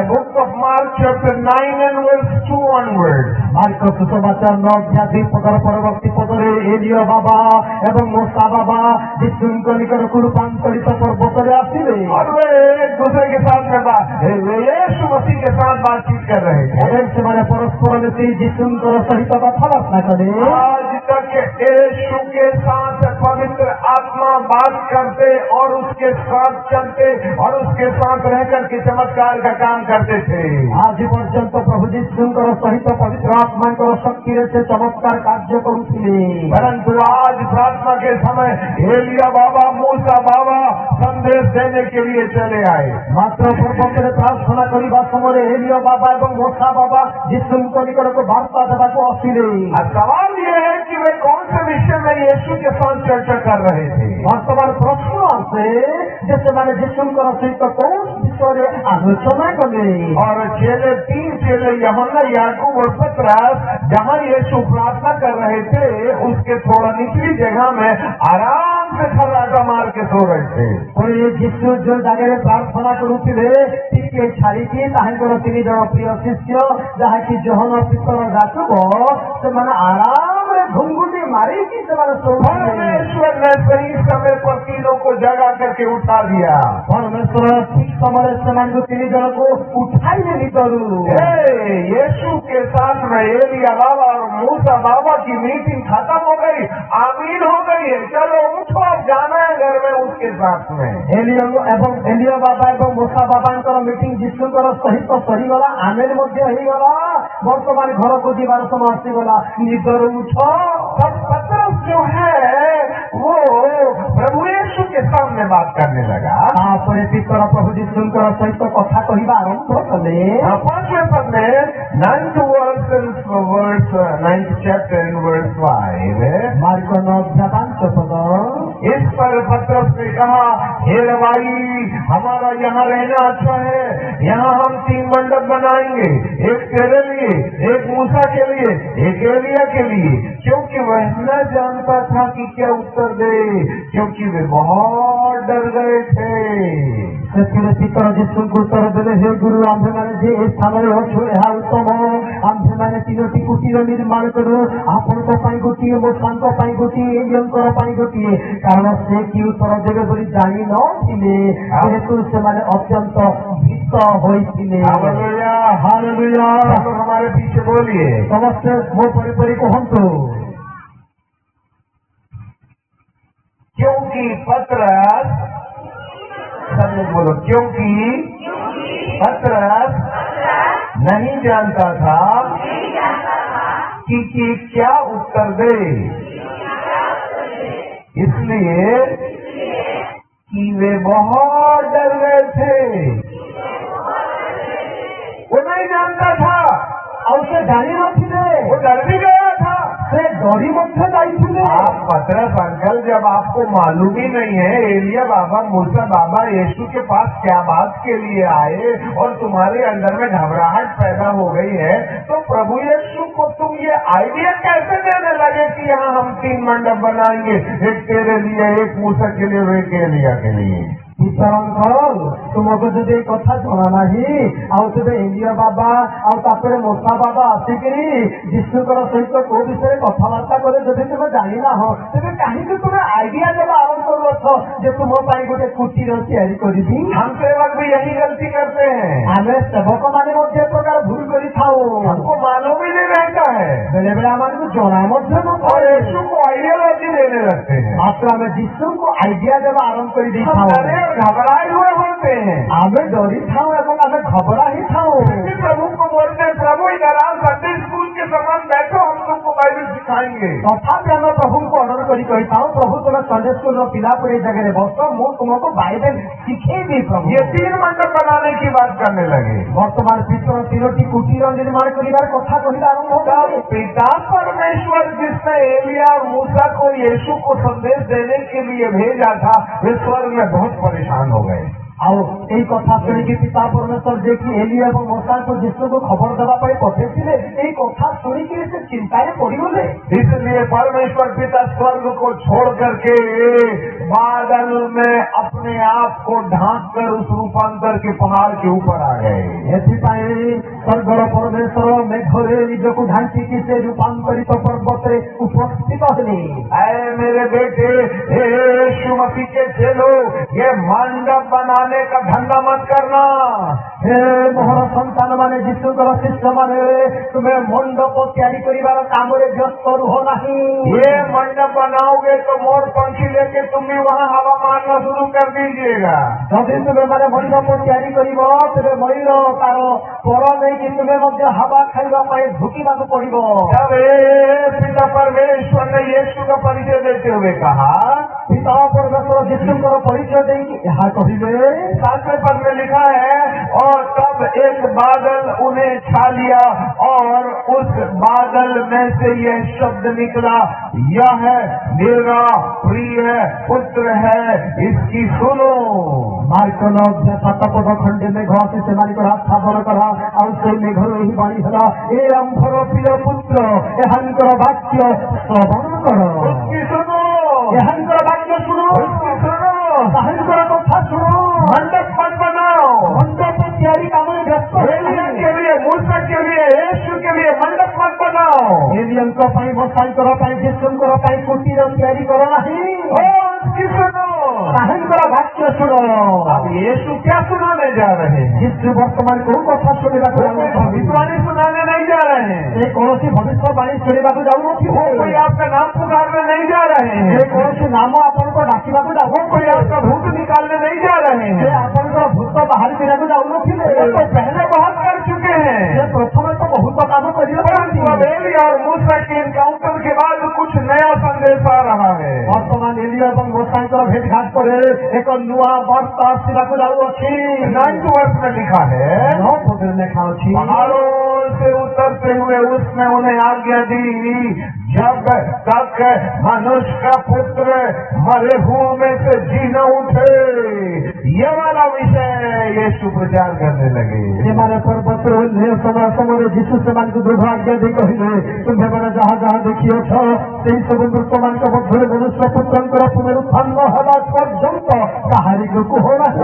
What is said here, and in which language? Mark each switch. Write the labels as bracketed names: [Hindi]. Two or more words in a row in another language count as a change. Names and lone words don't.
[English] Book of Mark chapter 9 and verse 2 onwards। [Odia] ମାର୍କ ସୁସମାଚାର 9 ଅଧ୍ୟାୟ 2 ପଦର ପରବର୍ତ୍ତୀ ପଦରେ ଏଲିୟ ବାବା ଏବଂ ମୋସା ବାବା ଯୀଶୁଙ୍କ ନିକଟକୁ ରୂପାନ୍ତରିତ ପର୍ବତରେ ଆସିଲେ [Hindi] और वे एक दूसरे के साथ में वे यीशु मसीह के साथ बातचीत कर रहे थे। [Odia] ଏବଂ ସେମାନେ ପରସ୍ପର ମିଶି ଯୀଶୁଙ୍କର ସହିତ କଥାବାର୍ତ୍ତା କଲେ। [Hindi] आज तक यीशु के साथ पवित्र आत्मा बात करते और उसके साथ चलते और उसके साथ रह करके चमत्कार का काम करते थे। [Odia] ଆଜି ପର୍ଯ୍ୟନ୍ତ ପ୍ରଭୁ ଯୀଶୁଙ୍କର ସହିତ ପବିତ୍ର ଆତ୍ମାଙ୍କର ଶକ୍ତିରେ ସେ ଚମତ୍କାର କାର୍ଯ୍ୟ କରୁଥିଲେ। [Hindi] परंतु आज प्रार्थना के समय एलिया बाबा मूसा बाबा संदेश देने के लिए चले आए। [Odia] ମାତ୍ର ପୂର୍ବତରେ ପ୍ରାର୍ଥନା କରିବା ସମୟରେ ଏଲିୟ ବାବା ଏବଂ ମୋସା ବାବା ଯୀଶୁଙ୍କ ନିକଟକୁ ବାର୍ତ୍ତା ଦେବାକୁ ଆସିଲେ। [Hindi] अब सवाल ये है कि वे कौन से विषय में यीशु के साथ चर्चा कर रहे थे। [Odia] ବର୍ତ୍ତମାନ ପ୍ରଶ୍ନ ଆସେ ଯେ ସେମାନେ ଯୀଶୁଙ୍କର ସହିତ କୋଉ ବିଷୟରେ ଆଲୋଚନା କଲେ। [Hindi] और चेले 3 चेले यूहन्ना याकूब और पतरस जहाँ यीशु प्रार्थना कर रहे थे उसके थोड़ा निचली जगह में आराम से खर्राटा मार के सो रहे थे। [Odia] ପୁଣି ଯୀଶୁ ଯୋଉ ଜାଗାରେ ପ୍ରାର୍ଥନା କରୁଥିଲେ ଟିକେ ଛାଡ଼ିକି ତାହାଙ୍କର 3 ଜଣ ପ୍ରିୟ ଶିଷ୍ୟ ଯାହାକି ଯୋହନ ପିତର ଯାକୁବ ସେମାନେ ଆରାମରେ ଘୁଙ୍ଗୁଟି ମାରିକି ସେମାନେ ଶୋଉଥିଲେ। [Hindi] परमेश्वर ने सही समय पर तीनों को जगा करके उठा दिया। [Odia] ପରମେଶ୍ୱର ଠିକ ସମୟରେ ସେମାନଙ୍କୁ 3 ଜଣକୁ ଉଠାଇଲେ ନିକରୁ। [Hindi] यीशु के साथ में एलिया बाबा और मूसा बाबा की मीटिंग खत्म हो गई, आमीन हो गई है। चलो उठो, अब जाना है घर में उसके साथ में। [Odia] ଏଲିୟ ବାବା ଏବଂ ମୋସା ବାବାଙ୍କର ମିଟିଂ ଯୀଶୁଙ୍କର ସହିତ ସରିଗଲା, ଆମେନ ମଧ୍ୟ ହେଇଗଲା। ବର୍ତ୍ତମାନ ଘରକୁ ଯିବାର ସମୟ ଆସିଗଲା, ନିଦରୁ ଉଠ। [Hindi] तब पतरस जो है वो प्रभु यीशु के सामने बात करने लगा। [Odia] ତାପରେ ପିତର ପ୍ରଭୁ ଯୀଶୁଙ୍କର ସହିତ କଥା କହିବା ଆରମ୍ଭ କଲେ। [Hindi] 5वें पद में [English] 9th chapter in verse 5। [Odia] ମାର୍କ 9 ଅଧ୍ୟାୟ 5 ପଦ। [Hindi] इस पर पतरस ने कहा, हे रवाई, हमारा यहाँ रहना अच्छा है। यहाँ हम 3 मंडप बनाएंगे, एक तेरे लिए, एक मूसा के लिए, एक एलिया के लिए। क्योंकि वह न जानता था कि क्या उत्तर दे, क्योंकि वे बहुत डर गए थे। [Odia] ସେଥିରେ ପିତର ଯୀଶୁଙ୍କୁ ଉତ୍ତର ଦେଲେ, ହେ ଗୁରୁ, ଆମ୍ଭେମାନେ ଯେ ଏ ସ୍ଥାନରେ ଅଛୁ ଏହା ଉତ୍ତମ। ଆମ୍ଭେମାନେ 3ଟି କୁଟୀର ନିର୍ମାଣ କରୁ, ଆପଣଙ୍କ ପାଇଁ ଗୋଟିଏ, ମୋସାଙ୍କ ପାଇଁ ଗୋଟିଏ, ଏଲିୟଙ୍କର ପାଇଁ ଗୋଟିଏ। କାରଣ ସେ କି ଉତ୍ତର ଦେବେ ବୋଲି ଜାଣି ନଥିଲେ, ଯେହେତୁ ସେମାନେ ଅତ୍ୟନ୍ତ ଭୀତ ହୋଇଥିଲେ। [Hindi] हालेलुया। हमारे पीछे बोलिए, [Odia] ସମସ୍ତେ ମୋ ପରି କୁହନ୍ତୁ। [Hindi] क्योंकि पतरस, सब लोग बोलो, क्योंकि पतरस नहीं जानता था कि क्या उत्तर दे, इसलिए कि वे बहुत डर गए थे। वो नहीं जानता था [Odia] ଆଉ ସେ ଜାଣି ନଥିଲେ, [Hindi] वो डर भी गया था। [Odia] ସେ ଡରି ମଧ୍ୟ ଯାଇଥିଲେ। [Hindi] आप पतरस अंकल, जब आपको मालूम ही नहीं है एलिया बाबा मूसा बाबा यीशु के पास क्या बात के लिए आए और तुम्हारे अंदर में घबराहट पैदा हो गई है, तो प्रभु यीशु को तुम ये आइडिया कैसे देने लगे कि यहाँ हम 3 मंडप बनाएंगे, एक तेरे लिए, एक मूसा के लिए, एक एलिया के लिए। [Odia] ପିତର ଅଙ୍କଲ, ତୁମକୁ ଯଦି ଏ କଥା ଜଣା ନାହିଁ, ଆଉ ତେବେ ଏଲିୟ ବାବା ଆଉ ତାପରେ ମୋସା ବାବା ଆସିକିରି ଯୀଶୁଙ୍କର ସହିତ କୋଉ ବିଷୟରେ କଥାବାର୍ତ୍ତା କରେ ଯଦି ତୁମେ ଜାଣିନାହଁ, ତେବେ କାହିଁକି ତୁମେ ଆଇଡିଆ ଦେବା ଆରମ୍ଭ କରୁଅଛ ଯେ ତୁମ ପାଇଁ ଗୋଟେ କୁଟୀର ତିଆରି କରିବି? [Hindi] हम सेवक भी यही गलती करते हैं। [Odia] ଆମେ ସେବକମାନେ ମଧ୍ୟ ଏ ପ୍ରକାର ଭୁଲ କରିଥାଉ। [Hindi] हमको मालूम ही नहीं रहता है [Odia] ବେଳେ ବେଳେ ଆମକୁ ଜଣା ମଧ୍ୟ [Hindi] और [Odia] ନଥାଏ। [Hindi] यीशु को आइडियोलॉजी देने लगते हैं। [Odia] ମାତ୍ର ଆମେ ଯୀଶୁଙ୍କୁ ଆଇଡିଆ ଦେବା ଆରମ୍ଭ [Hindi] हम [Odia] କରିଦେଇଥାଉ। [Hindi] डरे और घबराए हुए होते हैं। [Odia] ଆମେ ଡରିଥାଉ ଏବଂ ଆମେ ଘବରା ହେଇଥାଉ। [Hindi] फिर प्रभु को बोलते हैं, प्रभु इधर आओ, [English] Sunday school [Hindi] के समान बैठो, हम तुमको बाइबल सिखाएंगे। [Odia] ତଥାପି ଆମେ ପ୍ରଭୁଙ୍କୁ ଅର୍ଡର କରି କହିଥାଉ, ପ୍ରଭୁ ତୁମେ [English] Sunday schoolର [Odia] ପିଲା ପରି ଏ ଜାଗାରେ ବସ, ମୁଁ ତୁମକୁ ବାଇବେଲ ଶିଖେଇବି। ପ୍ରଭୁ [Hindi] ये 3 मंडप बनाने की बात करने लगे। [Odia] ବର୍ତ୍ତମାନ ପିତର 3ଟି କୁଟୀର ନିର୍ମାଣ କରିବାର କଥା କହିବା ଆରମ୍ଭ କଲେ। [Hindi] पिता परमेश्वर जिसने एलिया और मूसा को यीशु को संदेश देने के लिए भेजा था, वे स्वर्ग में बहुत परेशान हो गए। [Odia] ଆଉ ଏଇ କଥା ଶୁଣିକି ପିତା ପରମେଶ୍ୱର ଯିଏକି ଏଲିଆ ଏବଂ ମୋଶାଙ୍କୁ ଯୀଶୁଙ୍କୁ ଖବର ଦେବା ପାଇଁ ପଠେଇଥିଲେ, ଏଇ କଥା ଶୁଣିକି ସେ ଚିନ୍ତାରେ ପଡିଗଲେ। [Hindi] इसलिए परमेश्वर पिता स्वर्ग को छोड़ करके बादल में अपने आप को ढांक कर उस रूपांतर के पहाड़ के ऊपर आ गए। [Odia] ଏଥିପାଇଁ ସ୍ୱର୍ଗର ପରମେଶ୍ୱର ମେଘରେ ନିଜକୁ ଢାଙ୍କିକି ସେ ରୂପାନ୍ତରିତ ପର୍ବତରେ ଉପସ୍ଥିତ ହେଲେ। [Hindi] ऐ मेरे बेटे, यीशु मसीह के चेलो, ये मंडप बनाने का धंधा मत करना। [Odia] ହେ ମୋହର ସନ୍ତାନ ମାନେ, ଯୀଶୁଙ୍କର ଶିଷ୍ୟମାନେ, ତୁମେ ମଣ୍ଡପ ତିଆରି କରିବାର କାମରେ ବ୍ୟସ୍ତ ରୁହ ନାହିଁ। [Hindi] ये मंडप बनाओगे तो मोर पंखी लेके तुम भी वहाँ हवा मारना शुरू कर दीजिएगा। [Odia] ଯଦି ତୁମେ ମାନେ ମଣ୍ଡପ ତିଆରି କରିବ, ତେବେ ମୟୂର ତାର ପର ନେଇକି ତୁମେ ମଧ୍ୟ ହାବା ଖାଇବା ପାଇଁ ଝୁକିବାକୁ ପଡିବ। [Hindi] जब पिता परमेश्वर ने यीशु का परिचय देते हुए कहा, [Odia] ପିତା ପରମେଶ୍ୱର ଯୀଶୁଙ୍କର ପରିଚୟ ଦେଇକି ଏହା କହିଲେ, [Hindi] 7वें पद में लिखा है, और तब एक बादल उन्हें छा लिया और उस बादल में से यह शब्द निकला, यह मेरा प्रिय पुत्र है, इसकी सुनो। [Odia] ମାର୍କ 9:7 ଖଣ୍ଡେ ମେଘ ଆସି ସେମାନଙ୍କର ଆସ୍ଥାପନ କଲା। ଆଉ ସେଇ ମେଘର ଏହି ବାଣୀ ହେଲା, ଏ ଆମ୍ଭର ପ୍ରିୟ ପୁତ୍ର, ଏହାଙ୍କର ବାକ୍ୟ ଶ୍ରବଣ କର। [Hindi] उसकी सुनो, [Odia] ଏହାଙ୍କର ବାକ୍ୟ ଶୁଣ, [Hindi] उसकी सुनो। [Odia] ତାହାଙ୍କର କଥା ଶୁଣ। [Hindi] मंडप मत बनाओ। [Odia] ମଣ୍ଡପ ତିଆରି କାମରେ ବ୍ୟସ୍ତ [Hindi] एलिया के लिए, मूसा के लिए, यीशु के लिए मंडप मत बनाओ। [Odia] ଏଲିୟଙ୍କ ପାଇଁ, ମୋଶାଙ୍କର ପାଇଁ, ଯୀଶୁଙ୍କର ପାଇଁ କୁଟୀର ତିଆରି କର ନାହିଁ। [Hindi] उसकी सुनो। [Odia] ତାହାଙ୍କର ବାକ୍ୟ ଶୁଣ। [Hindi] अब यीशु क्या सुनाने जा रहे हैं? [Odia] ଯୀଶୁ ବର୍ତ୍ତମାନ କୋଉ କଥା ଶୁଣିବାକୁ [Hindi] कोई [Odia] ଯାଉଛନ୍ତି? [Hindi] भविष्यवाणी सुनाने नहीं जा रहे हैं। [Odia] ସେ କୌଣସି ଭବିଷ୍ୟବାଣୀ ଶୁଣିବାକୁ ଯାଉନଥିବେ। [Hindi] कोई आपका नाम पुकारने नहीं जा रहे [Odia] ସେ [Hindi] हैं। [Odia] କୌଣସି ନାମ ଆପଣଙ୍କୁ ଡାକିବାକୁ [Hindi] कोई [Odia] ଯାଉନଥିବେ। [Hindi] आपका भूत निकालने नहीं जा रहे [Odia] ସେ [Hindi] हैं। [Odia] ଆପଣଙ୍କର ଭୂତ ବାହାରି କରିବାକୁ ଯାଉନଥିବେ। [Hindi] वो तो पहले बहुत कर चुके [Odia] ସେ [Hindi] हैं। [Odia] ପ୍ରଥମେ ତ ବହୁତ କାମ କରିଥାନ୍ତି। [Hindi] परंतु अब एलिया और मूसा के एनकाउंटर के बाद कुछ नया संदेश आ रहा है। [Odia] ବର୍ତ୍ତମାନ ଏଲିଆ ଏବଂ ମୋଶାଙ୍କର ଭେଟଘାଟ ପରେ ଏକ ନୂଆ ବାର୍ତ୍ତା ଆସିବାକୁ ଯାଉଅଛି। [Hindi] 9th वर्ष में लिखा है, [Odia] 9 ପଦରେ ଲେଖା ଅଛି, [Hindi] पहाड़ों से उतरते हुए उसने उन्हें आज्ञा दी, जब तक मनुष्य का पुत्र मरे हुओं में से जी न उठे। ये वाला विषय यीशु प्रचार करने लगे। [Odia] ସେମାନେ ପର୍ବତରୁ ଓହ୍ଲେଇବା ସମୟରେ ଯୀଶୁ ସେମାନଙ୍କୁ ଦୃଢ଼ ଆଜ୍ଞା ଦେଇ କହିଲେ, ତୁମ୍ଭେମାନେ ଯାହା ଯାହା ଦେଖିଅଛ, ସେହି ସବୁ ମୃତମାନଙ୍କ ମଧ୍ୟରେ ମନୁଷ୍ୟ ପୁତ୍ରଙ୍କର ପୁନରୁତ୍ଥାନ ହେବା ପର୍ଯ୍ୟନ୍ତ କାହାରିକୁ କୁହ ନାହିଁ।